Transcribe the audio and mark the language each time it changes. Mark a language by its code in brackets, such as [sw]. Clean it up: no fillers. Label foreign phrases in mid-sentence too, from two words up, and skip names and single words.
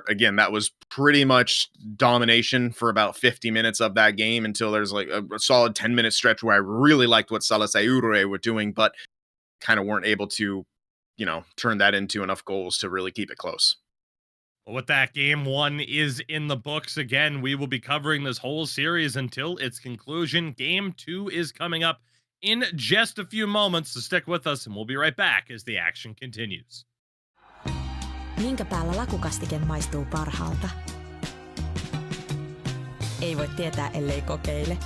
[en] Again, that was pretty much domination for about 50 minutes of that game until there's like a solid 10-minute stretch where I really liked what Salaseurue were doing, but kind of weren't able to, turn that into enough goals to really keep it close. Well, with that, game 1 is in the books. Again, we will be covering this whole series until its conclusion. Game 2 is coming up in just a few moments, so stick with us and we'll be right back as the action continues. [fi] Minkä päällä lakukastike maistuu parhaalta? Ei voi tietää, ellei kokeile.